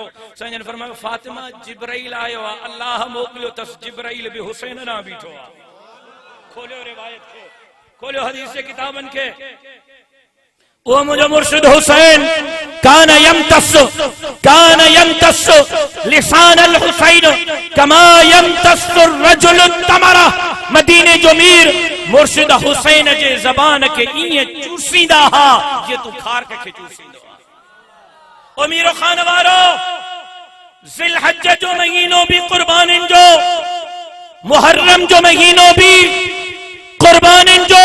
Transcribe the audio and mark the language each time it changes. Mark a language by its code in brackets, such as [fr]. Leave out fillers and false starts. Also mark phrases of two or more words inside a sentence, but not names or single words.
[sd] साईं जन फरमायो फातिमा जिब्राइल आयो आहे, अल्लाह मोकिलियो अथसि, जिब्राइल बि हुसैन ॾांहुं बीठो आहे। खोलियो रिवायत खे, खोलियो हदीस जे किताबनि खे। वो मुझे मुर्शिद हुसैन [ar] كان يمتص لسان الحسين كما يمتص الرجل التمرة. [sd] मदीने जो मीर मुर्शिद हुसैन जे ज़बान के ईअं चूसींदा हा जीअं तूं खारक खे चूसींदो आहे। ओ मीरो खान वारो, ज़िलहज जो महीनो भी कुर्बानिन जो, मुहर्रम जो महीनो भी कुर्बानिन जो।